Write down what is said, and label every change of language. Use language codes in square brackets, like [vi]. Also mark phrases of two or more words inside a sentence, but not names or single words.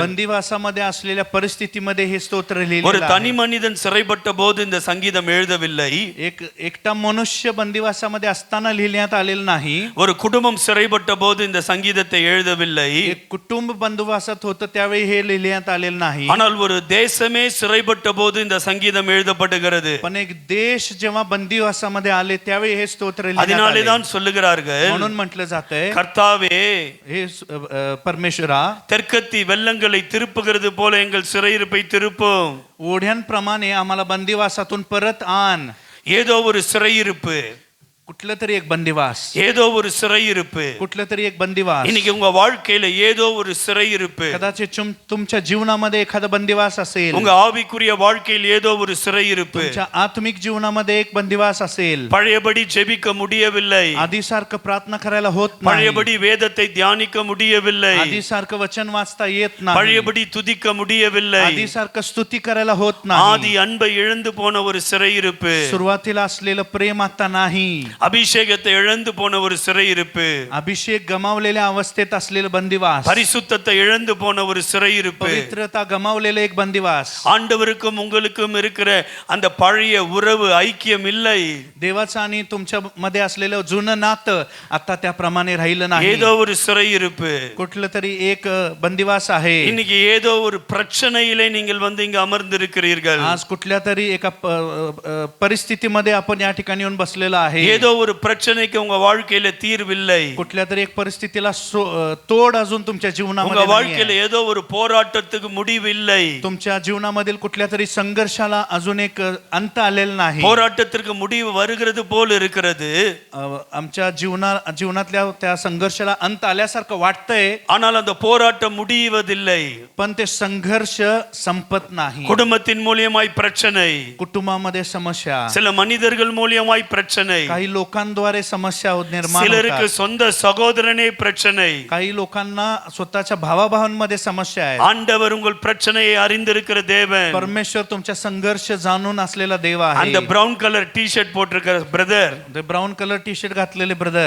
[mr] बंदिवासामध्ये असलेल्या परिस्थितीमध्ये हे स्तोत्र [ta] ஒரு [mr] लिहिलेलं आहे. [ta] தனி மனிதன் சிறைப்பட்ட போது இந்த சங்கீதம் எழுதவில்லை. [mr] एकटा मनुष्य बंदिवासामध्ये असताना लिहिण्यात आलेलं नाही. [ta] ஒரு குடும்பம் சிறைப்பட்ட போது இந்த சங்கீதத்தை எழுதவில்லை. [mr] एक कुटुंब बंदिवासात होतं त्यावेळी हे लिहिण्यात आलेलं नाही. [ta] ஆனால் ஒரு தேசமே சிறைப்பட்ட போது இந்த சங்கீதம் எழுதப்படுகிறது. [mr] पण एक देश जेव्हा बंदिवासामध्ये आले त्यावेळी हे स्तोत्र लिहिण्यात [ta] அதனாலே [mr] आले. [ta] தான் சொல்லுகிறார்கள், [mr] म्हणून म्हटलं जातंय [ta] கர்த்தாவே [mr] हे परमेश्वरा [ta] தெற்கத்தி வெள்ளங்களை திருப்புகிறது போல எங்கள் சிறையிருப்பை திருப்பும். [mr] ओढ्यांप्रमाणे आम्हाला बंदिवासातून परत आण. [ta] ஏதோ ஒரு சிறையிருப்பு, [mr] कुठलं तरी एक बंदिवास, [ta] ஏதோ ஒரு சிறையிருப்பு. [mr] कुठलं तरी एक बंदिवास. [ta] இன்னைக்கு உங்க வாழ்க்கையில ஏதோ ஒரு சிறையிருப்பு. [mr] कदाचित तुमच्या जीवनामध्ये एखादा बंदिवास असेल. [ta] உங்க ஆவிக்குரிய வாழ்க்கையில் ஏதோ ஒரு சிறையிருப்பு. [mr] तुमच्या आत्मिक जीवनामध्ये एक बंदिवास असेल. [ta] பழையபடி ஜெபிக்க முடியவில்லை, [mr] आधीसारखं प्रार्थना करायला होत नाही. [ta] பழையபடி வேதத்தை தியானிக்க முடியவில்லை, [mr] आधीसारखं वचन वाचता येत नाही. [ta] பழையபடி துதிக்க முடியவில்லை. [mr] आधीसारखं स्तुती करायला होत नाही. [ta] ஆதி அன்பை இழந்து போன ஒரு சிறையிருப்பு. [mr] सुरुवातीला असलेलं प्रेम आता नाही. [ta] அபிஷேகத்தை இழந்து போன ஒரு சிறையிருப்பு. [mr] अभिषेक गमावलेल्या अवस्थेत असलेलं बंदिवास. [ta] பரிசுத்தத்தை இழந்து போன ஒரு சிறையிருப்பு. [mr] पवित्रता गमावलेलं एक बंदिवास. [ta] ஆண்டவருக்கும் உங்களுக்கும் இருக்கிற அந்த பழைய உறவு ஐக்கியம் இல்லை. [mr] देवाचं आणि तुमच्या मध्ये असलेलं जुनं नातं आता त्याप्रमाणे राहिलं नाही. [ta] ஏதோ ஒரு சிறையிருப்பு. [mr] कुठलं तरी एक बंदिवास आहे. [ta] இன்னைக்கு ஏதோ ஒரு பிரச்சனையிலே நீங்கள் வந்து இங்க அமர்ந்திருக்கிறீர்கள். [mr] आज कुठल्या तरी एका परिस्थितीमध्ये आपण या ठिकाणी येऊन बसलेलो आहे. [ta] ஏதோ ஒரு பிரச்சனைக்கு உங்க வாழ்க்கையில தீர்வில்லை. [mr] कुठल्या तरी एक परिस्थितीला तोड अजून तुमच्या [ta] உங்க [mr] जीवनामध्ये [ta] வாழ்க்கையில ஏதோ ஒரு போராட்டத்துக்கு முடிவு இல்லை. [mr] तुमच्या जीवनामधील कुठल्या तरी संघर्षाला अजून एक अंत आलेला नाही. [ta] போராட்டத்திற்கு முடிவு வருகிறது போல இருக்கிறது. [mr] आमच्या जीवनातल्या त्या संघर्षाला अंत आल्यासारखं वाटतंय. [ta] ஆனால் அந்த போராட்டம் முடிவதில்லை. [mr] पण ते संघर्ष संपत नाही. [ta] குடும்பத்தின் மூலியமாய் பிரச்சனை, [mr] कुटुंबामध्ये समस्या, [ta] சில மனிதர்கள் மூலியமாய் பிரச்சனை, [mr] काही लोकांद्वारे समस्या निर्माण [ta] சிலருக்கு [mr] होतात. [ta] சொந்த சகோதரனே பிரச்சனை. [mr] काही लोकांना स्वतःच्या भावाभावांमध्ये समस्या आहे. [ta] ஆண்டவர் உங்கள் பிரச்சனையை அறிந்திருக்கிற தேவன். [mr] परमेश्वर तुमच्या संघर्ष जाणून असलेला देव [ta] அந்த [mr] आहे. [en] brown colour T-shirt [ta] போட்டிருக்கிற பிரதர், [mr] ते [en] brown colour T shirt [mr] घातलेले ब्रदर